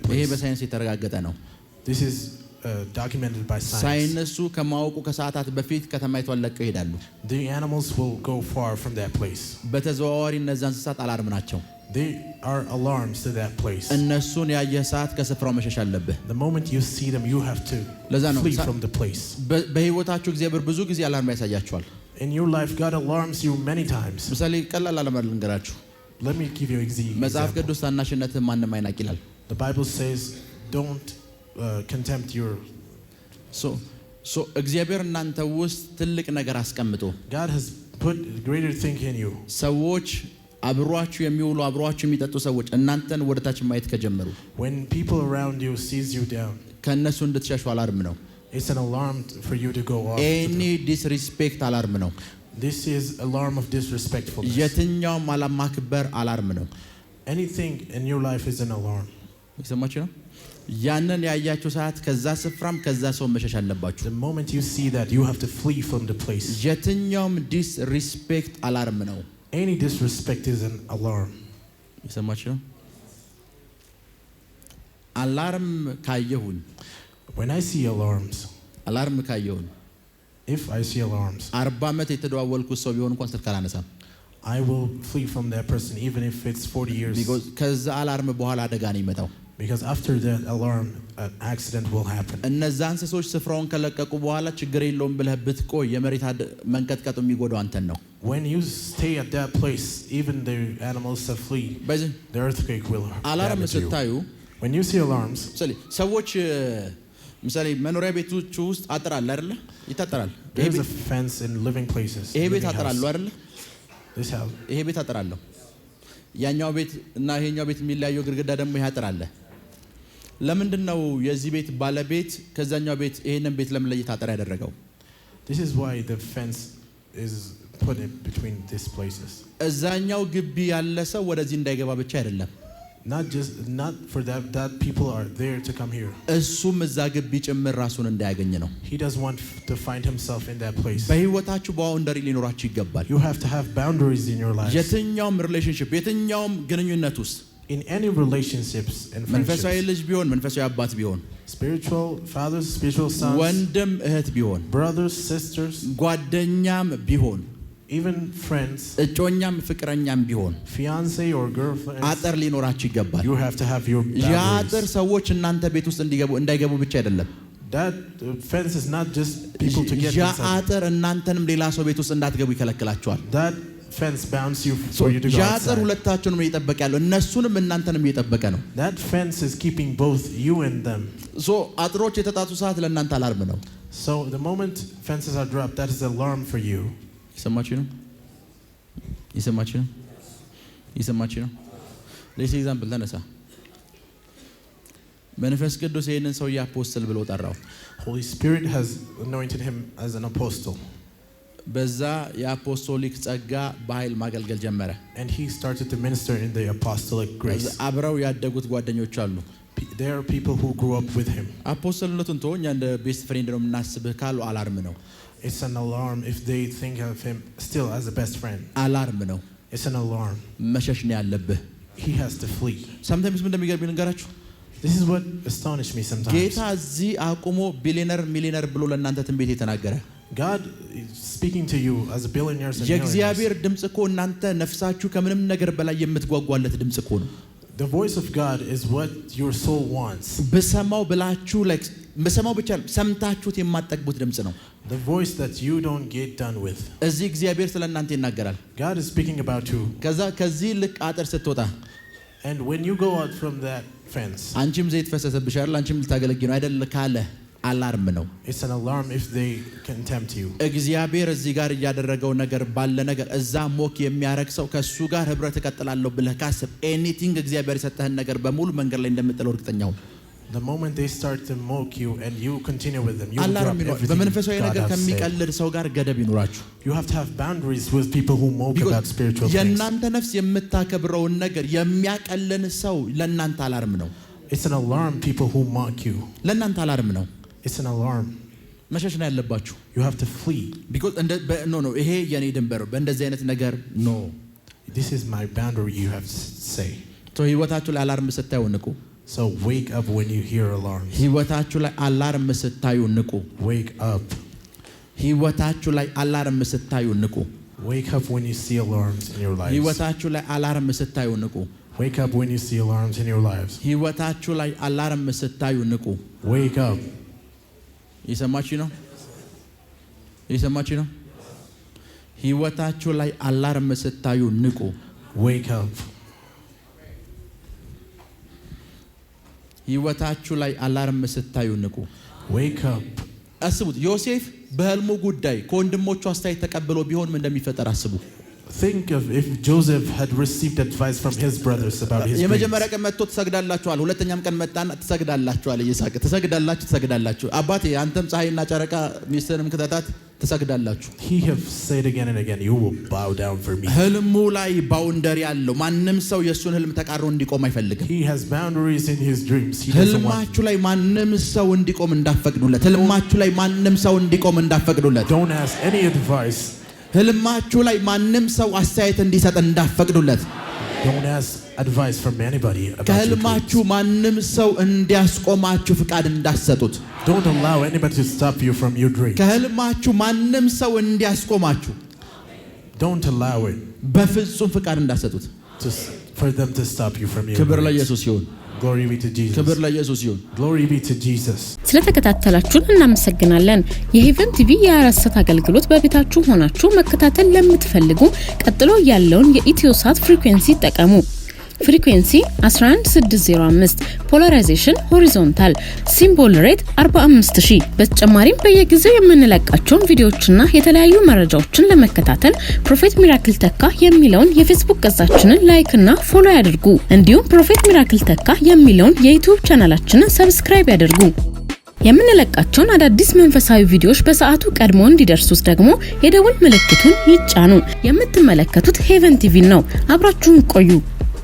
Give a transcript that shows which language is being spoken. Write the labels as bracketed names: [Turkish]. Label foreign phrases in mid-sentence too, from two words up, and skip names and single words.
[Amharic] ይሄ [English] place. [Amharic] በሳይንስ የተረጋገጠ ነው [English] This is documented by science. [Amharic] ሳይንሱ ከማወቁ ከሰዓታት በፊት ከተማይቷን ለቀው ይሄዳሉ [English] The animals will go far from that place. [Amharic] በተዘዋዋሪ እነዛ እንስሳት አላርም ናቸው [English] They are alarms to that place. [Amharic] እነሱን ያየ ሰዓት ከስፍራው መሸሽ አለብህ [English] The moment you see them, you have to flee from the place. [Amharic] በህይወታችሁ እግዚአብሔር ብዙ ጊዜ አላርም ያሳያችኋል [English] In your life, God alarms you many times. [Amharic] ምሳሌ ቀላል አላርም ልንገራችሁ [English] Let me give you an [Amharic] መጽሐፍ [English] example. [Amharic] ቅዱስ ታናሽነትህን ማንም አይናቅ ይላል [English] The Bible says, don't contempt your... [Amharic] እግዚአብሔር እናንተ ውስጥ ትልቅ ነገር አስቀምጦ [English] God has put greater thing in you. [Amharic] ሰዎች አብሯችሁ የሚውሉ አብሯችሁ የሚጠጡ ሰዎች እናንተን ወደታች ማየት ከጀመሩ [English] When people around you sees you down, [Amharic] ከነሱ እንድትሸሹ አላርም ነው። [English] It's an alarm for you to go off. any disrespect [Amharic] አላርም ነው። [English] This is alarm of disrespectfulness. [Amharic] የትኛውም አለማክበር አላርም ነው። [English] Anything in your life is an alarm. [Amharic] ይሰማችሁ ነው። ያንን ያያችሁ ሰዓት ከዛ ስፍራም ከዛ ሰው መሸሽ አለባችሁ። [English] The moment you see that, you have to flee from the place. [Amharic] የትኛውም disrespect አላርም ነው። [English] Any disrespect is an alarm. [Amharic] ይሰማችሁ ነው። አላርም ካየሁኝ [English] When I see alarms, [Amharic] አላርም ካየሁኝ [English] if I see alarms, [Amharic] 40 ዓመት የተደዋወልኩት ሰው ቢሆን እንኳን ስልክ አላነሳም። [English] I will flee from that person even if it's 40 years. [Amharic] because ከዛ አላርም በኋላ አደጋ ነው የሚመጣው። [English] Because after that alarm, an accident will happen. [Amharic] እነዛ እንስሶች ስፍራውን ከለቀቁ በኋላ ችግር የለውም ብለህ ብትቆይ የመሬት መንቀጥቀጡ የሚጎዳው አንተን ነው። [English] When you stay at that place, even the animals that flee, the earthquake will [Amharic] አላርም [English] damage you. [Amharic] ስታዩ [English] When you see alarms, [Amharic] ሰዎች ምሳሌ መኖሪያ ቤቶች ውስጥ አጥር አለ አይደለ? ይታጠራል። [English] there's a fence in living places. [Amharic] ይሄ ቤት አጥር አለው አይደለ? [English] This house. [Amharic] ይሄ ቤት አጥር አለው። ያኛው ቤት እና ይሄኛው ቤት የሚለያየው ግድግዳ ደግሞ ይሄ አጥር አለ። ለምንድን ነው የዚህ ቤት ባለቤት ከዛኛው ቤት ይሄንን ቤት ለመለየት አጥር ያደረገው? [English] This is why the fence is put in between these places. [Amharic] እዛኛው ግቢ ያለ ሰው ወደዚህ እንዳይገባ ብቻ አይደለም። [English] Not for that people are there to come here. [Amharic] እሱም እዛ ግቢ ጭምር ራሱን እንዳያገኝ ነው። [English] He doesn't want to find himself in that place. [Amharic] በህይወታችሁ ባውንደሪ ሊኖራችሁ ይገባል። [English] You have to have boundaries in your life. [Amharic] የትኛውም ሪሌሽንሺፕ የትኛውም ግንኙነት ውስጥ [English] in any relationships and friendships. [Amharic] መንፈሳዊ ልጅ ቢሆን መንፈሳዊ አባት ቢሆን [English] spiritual fathers, spiritual sons, [Amharic] ወንድም እህት ቢሆን [English] brothers, sisters, [Amharic] ጓደኛም ቢሆን [English] even friends, [Amharic] እጮኛም ፍቅረኛም ቢሆን [English] fiance or girlfriend, [Amharic] አጥር ሊኖራችሁ ይገባል። [English] you have to have your boundaries. [Amharic] ያ አጥር ሰዎች እናንተ ቤት ውስጥ እንዳይገቡ ብቻ አይደለም። [English] That fence is not just people to get [Amharic] ያ [English] inside. [Amharic] አጥር እናንተንም ሌላ ሰው ቤት ውስጥ እንዳትገቡ ይከለክላችኋል። [English] That fence bounds you for you to go [Amharic] ያ [English] outside. [Amharic] አጥር ሁለታችሁንም እየጠበቀ ያለው እነሱንም እናንተንም እየጠበቀ ነው። [English] That fence is keeping both you and them. [Amharic] አጥሮች የተጣጡ ሰዓት ለእናንተ አላርም ነው። [English] So the moment fences are dropped, that is alarm for you. [Amharic] ይሰማችሁ ነው? ይሰማችሁ ነው? ይሰማችሁ ነው? ለዚህ ኤግዛምፕል ተነሳ። መንፈስ ቅዱስ ይሄንን ሰው አፖስትል ብሎ ጠራው። [English] Holy Spirit has anointed him as an apostle. [Amharic] በዛ የአፖስቶሊክ ጸጋ በኃይል ማገልገል ጀመረ። [English] And he started to minister in the apostolic grace. [Amharic] አብረው ያደጉት ጓደኞች አሉ። [English] There are people who grew up with him. [Amharic] አፖስትልነቱን ተወው፣ እኛ እንደ [English] best friend [Amharic] ነው የምናስብህ ካሉ አላርም ነው። [English] It's an alarm if they think of him still as a best friend. [Amharic] አላርም ነው። [English] It's an alarm. [Amharic] መሸሽ ነው ያለብህ። [English] He has to flee. [Amharic] sometimes ምን እንደሚገርም ልንገራችሁ። [English] This is what astonished me sometimes. [Amharic] ጌታ እዚህ አቁሞ ቢሊየነር ሚሊየነር ብሎ ለእናንተ ትንቢት የተናገረ [English] God is speaking to you as a billionaire and [Amharic] የእግዚአብሔር ድምጽ እኮ እናንተ ነፍሳችሁ ከምንም ነገር በላይ የምትጓጓለት ድምጽ እኮ ነው። [English] The voice of God is what your soul wants. [Amharic] በሰማው ብላችሁ በሰማው ብቻ ሰምታችሁት የማትጠግቡት ድምጽ ነው። [English] The voice that you don't get done with. [Amharic] እዚህ እግዚአብሔር ስለእናንተ ይናገራል። [English] God is speaking about you. [Amharic] ከዚህ ልክ አጥር ስትወጣ [English] And when you go out from that fence, [Amharic] አንቺም ዘይት ፈሰሰብሻል፣ አንቺም ልታገለግይ ነው አይደል ካለ አላርም ነው። [English] it's an alarm if they can tempt you. [Amharic] እግዚአብሔር እዚህ ጋር ያደረገው ነገር ባለ ነገር እዛ ሞክ የሚያረግ ሰው ከሱ ጋር ህብረት እቀጥላለሁ ብለህ ካስብ ኤኒቲንግ እግዚአብሔር የሰጠህን ነገር በሙሉ መንገድ ላይ እንደምጥለው እርግጠኛ ሁን። [English] The moment they start to mock you and you continue with them, you will drop [Amharic] አላርም ነው። [English] everything. [Amharic] በመንፈሳዊ ነገር [English] God has [Amharic] ከሚቀልድ ሰው ጋር ገደብ ይኖራችሁ። [English] You have to have boundaries with people who mock about spiritual things. [Amharic] የእናንተ ነፍስ የምታከብረውን ነገር የሚያቀልን ሰው ለእናንተ አላርም ነው። [English] It's an alarm people who mock you. [Amharic] ለእናንተ አላርም ነው። [English] It's an alarm. [Amharic] መሸሽ ነው ያለባችሁ። [English] You have to flee. because no [Amharic] ይሄ የኔ ድንበር በእንደዚህ አይነት ነገር no. [English] This is my boundary, you have to say. [Amharic] ህይወታችሁ ላይ አላርም ስታዩ ንቁ። [English] So wake up when you hear alarms. [Amharic] ህይወታችሁ ላይ አላርም ስታዩ ንቁ። [English] Wake up. [Amharic] ህይወታችሁ ላይ አላርም ስታዩ ንቁ። [English] Wake up when you see alarms in your lives. [Amharic] ህይወታችሁ ላይ አላርም ስታዩ ንቁ። [English] Wake up when you see alarms in your lives. [Amharic] ህይወታችሁ ላይ አላርም ስታዩ ንቁ። [English] Wake up. [Amharic] ይሰማችሁ ነው? ይሰማችሁ ነው? ህይወታችሁ ላይ አላርም ስታዩ ንቁ። [English] Wake up. [Amharic] ህይወታችሁ ላይ አላርም ስታዩ ንቁ። [English] Wake up. [Amharic] አስቡት፣ ዮሴፍ በህልሙ ጉዳይ ከወንድሞቹ አስተያየት ተቀብሎ ቢሆን ምን እንደሚፈጠር አስቡ። [English] Think of if Joseph had received advice from his brothers about his dreams. [Amharic] የመጀመሪያ ቀን መጥቶ ተሰግዳላችኋል ሁለተኛም ቀን መጣና ተሰግዳላችኋል ይስሐቅ ተሰግዳላችሁ አባቴ አንተም ፀሐይና ጨረቃ ሚስትንም ከተታት ተሰግዳላችሁ [English] He have said again and again you will bow down for me. [Amharic] ህልሙ ላይ ባውንደሪ ያለው ማንንም ሰው የሱን ህልም ተቃርሮ እንዲቆም አይፈልግም [English] He has boundaries in his dreams. [Amharic] ህልማችሁ ላይ ማንንም ሰው እንዲቆም እንዳፈቅዱለት ህልማችሁ ላይ ማንንም ሰው እንዲቆም እንዳፈቅዱለት [English] Don't ask any advice. [Amharic] ህልማችሁ ላይ ማንንም ሰው አስተያየት እንዲሰጥ እንዳፈቅዱለት [English] Don't ask advice from anybody about [Amharic] ከህልማችሁ ማንንም ሰው እንዲያስቆማችሁ ፍቃድ እንዳትሰጡት [English] Don't allow anybody to stop you from your dream. [Amharic] ከህልማችሁ ማንንም ሰው እንዲያስቆማችሁ [English] Don't allow it [Amharic] በፍጹም ፍቃድ እንዳትሰጡት [English] for them to stop you from your [Amharic] ክብር ለኢየሱስ ይሁን [English] Glory be to Jesus. [Amharic] ክብር ለኢየሱስ ይሁን [English] Glory be to Jesus. [Amharic] ስለተከታተላችሁን እናመሰግናለን። የሄቨን ቲቪ የአራሰት አገልግሎት በቤታችሁ ሆናችሁ መከታተል ለምትፈልጉ ቀጥሎ ያለውን የኢትዮሳት ፍሪኩዌንሲ ተጠቀሙ። ፍሪኩዌንሲ 11605 [English] polarization horizontal symbol rate [Amharic] 45000 በተጨማሪም በየጊዜው የምንለቃቸውን ቪዲዮዎችና የተለያዩ መረጃዎችን ለመከታተል ፕሮፌት ሚራክል ተካ የሚለውን የፌስቡክ ገጻችንን ላይክ እና ፎሎ ያድርጉ። እንዲሁም ፕሮፌት ሚራክል ተካ የሚለውን የዩቲዩብ ቻናላችንን ሰብስክራይብ ያድርጉ። የምንለቃቸውን አዳዲስ መንፈሳዊ ቪዲዮዎች በሰዓቱ ቀድሞ እንዲደርሱት ደግሞ የደወል ምልክቱን ይጫኑ። የምትመለከቱት ሄቨን ቲቪ ነው። አብራችሁን ቆዩ።